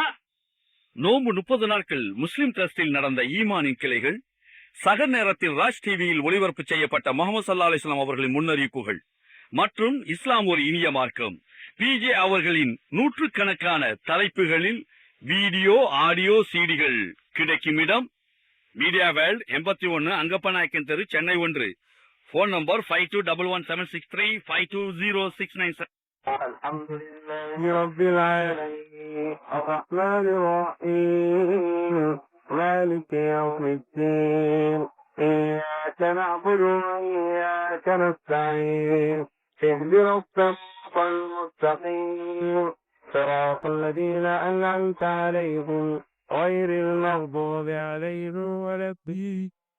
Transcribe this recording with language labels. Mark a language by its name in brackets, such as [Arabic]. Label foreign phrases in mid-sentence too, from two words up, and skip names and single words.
[Tamil] நோன்பு 30 நாட்கள் முஸ்லிம் டிரஸ்டில் நடந்த ஈமானின் கிளைகள், சக நேரத்தில் ராஜ் டிவியில் ஒளிபரப்பு செய்யப்பட்ட முகமது [Arabic] صلى الله عليه وسلم [Tamil] அவர்களின் முன்னறிவிப்புகள் மற்றும் இஸ்லாம் ஒரு இனிய மார்க்கம் பிஜே அவர்களின் நூற்றுக்கணக்கான தலைப்புகளில் [English] video audio [Tamil] சிடிகள் கிடைக்கும் இடம் மீடியா வேர்ல்ட் 81 அங்கப்பநாயக்கன் தெரு, சென்னை 1. [English] phone number 52117635 520697. [Arabic] الحمد لله رب العالمين الرحمن الرحيم مالك يوم الدين إياك نعبد وإياك نستعين اهدنا الصراط المستقيم صراط الذين أنعمت عليهم غير المغضوب عليهم ولا الضالين.